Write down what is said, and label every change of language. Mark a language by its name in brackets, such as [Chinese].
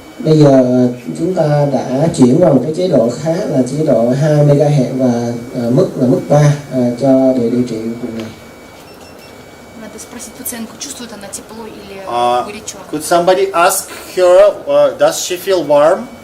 [Vietnamese] Bây giờ chúng ta đã chuyển vào một cái chế độ khác là chế độ 2 MHz và mức là mức 3 cho để điều trị vùng này. [Russian] Надо спросить пациентку, чувствует она тепло или горячо. [English] Could somebody ask her, does she feel warm?